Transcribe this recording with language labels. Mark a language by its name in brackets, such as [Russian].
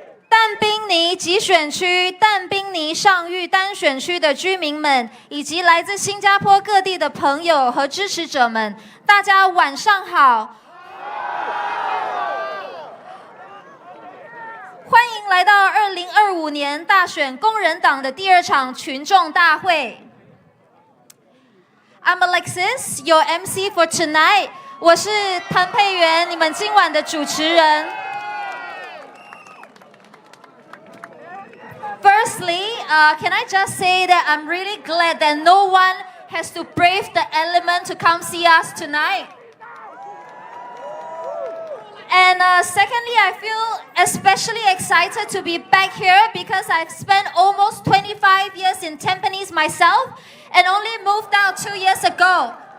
[Chinese] 但宾尼集选区、但宾尼上域单选区的居民们，以及来自新加坡各地的朋友和支持者们，大家晚上好。 2025年大选工人党的第2场群众大会。 [English] I'm Alexis, your MC for tonight. [Chinese] 我是谭佩媛，你们今晚的主持人。 [English] Firstly, can I just say that I'm really glad that no one has to brave the element to come see us tonight. And secondly, I feel especially excited to be back here because I've spent almost 25 years in Tampines myself and only moved out 2 years ago.